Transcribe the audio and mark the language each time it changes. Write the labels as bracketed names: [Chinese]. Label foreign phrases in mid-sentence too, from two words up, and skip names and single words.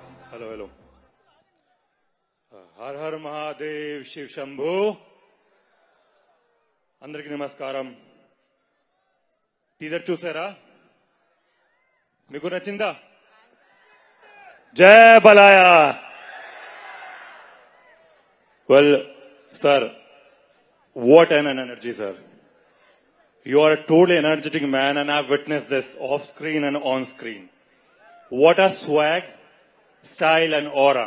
[Telugu] హలో హలో హర హర మహాదేవ శివ శంభు అందరికీ నమస్కారం టీజర్ చూశారా మీకు నచ్చిందా జై బాలయ్య [English] well sir what an energy sir you are a totally energetic man and I've witnessed this off screen and on screen what a swag style and aura.